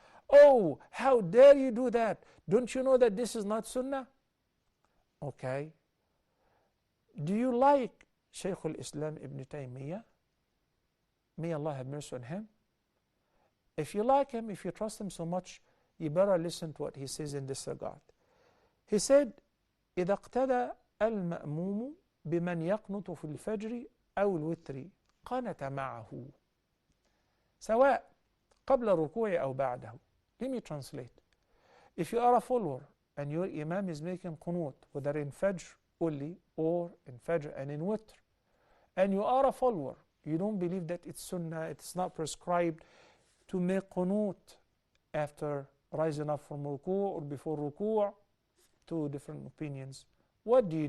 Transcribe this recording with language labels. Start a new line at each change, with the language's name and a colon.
English: Oh, how dare you do that? Don't you know that this is not sunnah? Okay. Do you like Shaykh al-Islam Ibn Taymiyyah? May Allah have mercy on him. If you like him, if you trust him so much, you better listen to what he says in this regard. He said,
Arabic: إذا اقتدى المأموم بمن يقنط في الفجر أو الوتر قنت معه سواء قبل الركوع أو بعده.
English: Let me translate. If you are a follower and your imam is making qunut, whether in Fajr only or in Fajr and in Witr, and you are a follower, you don't believe that it's sunnah, it's not prescribed to make qunut after rising up from ruku' or before ruku', two different opinions. What do?